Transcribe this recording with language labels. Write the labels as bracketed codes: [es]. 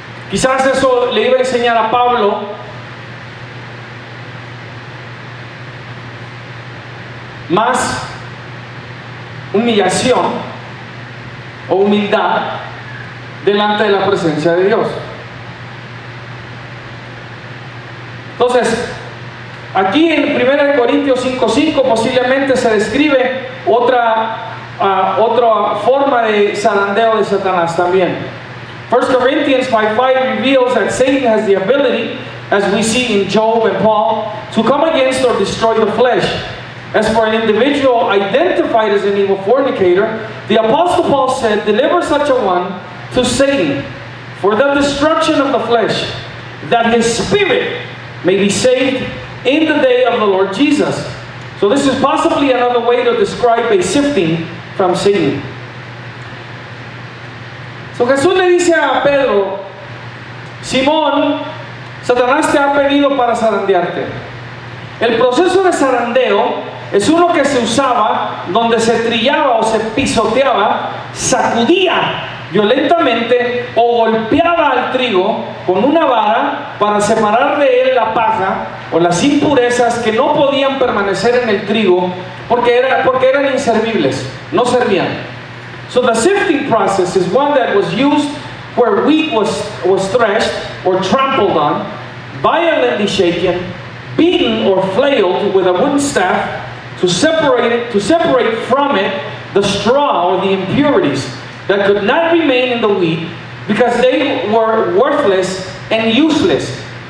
[es] Quizás eso le iba a enseñar a Pablo más humillación o humildad delante de la presencia de Dios. Entonces, aquí en 1 Corintios 5:5 posiblemente se describe otra forma de zarandeo de Satanás también. [en] 1 Corinthians 5:5 reveals that Satan has the ability, as we see in Job and Paul, to come against or destroy the flesh. As for an individual identified as an evil fornicator, the Apostle Paul said, deliver such a one to Satan for the destruction of the flesh, that his spirit may be saved in the day of the Lord Jesus. So this is possibly another way to describe a sifting from Satan. [es] So Jesús le dice a Pedro, Simón, Satanás te ha pedido para zarandearte. El proceso de zarandeo es uno que se usaba donde se trillaba o se pisoteaba, sacudía violentamente o golpeaba al trigo con una vara para separar de él la paja o las impurezas que no podían permanecer en el trigo porque eran inservibles, no servían. [en] So the sifting process is one that was used where wheat was threshed or trampled on, violently shaken, beaten or flailed with a wooden staff to separate from it the straw or the impurities that could not remain in the wheat because they were worthless and useless.